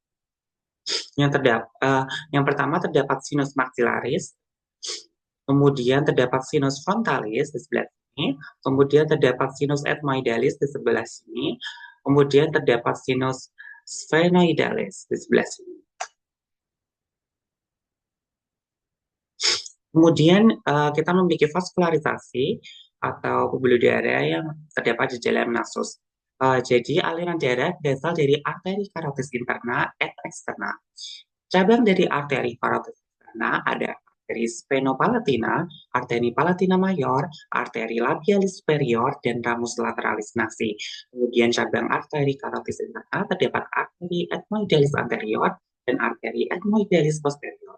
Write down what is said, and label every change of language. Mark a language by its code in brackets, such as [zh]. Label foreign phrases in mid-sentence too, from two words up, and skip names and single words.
[id] Yang pertama terdapat [la] sinus maxillaris, [id] kemudian terdapat [la] sinus frontalis [id] di sebelah sini, kemudian terdapat [la] sinus ethmoidalis [id] di sebelah sini, kemudian terdapat [la] sinus sphenoidalis [id] di sebelah sini. Kemudian kita memiliki vaskularisasi atau pembuluh darah yang terdapat di dalam nasus. Jadi aliran darah berasal dari arteri karotis [la] interna et externa. [id] Cabang dari arteri karotis interna ada arteri sphenopalatina, arteri palatina mayor, arteri [la] labialis superior, [id] dan [la] ramus lateralis nasi. [id] Kemudian cabang arteri karotis interna terdapat arteri [la] ethmoidalis anterior [id] dan arteri [la] ethmoidalis posterior.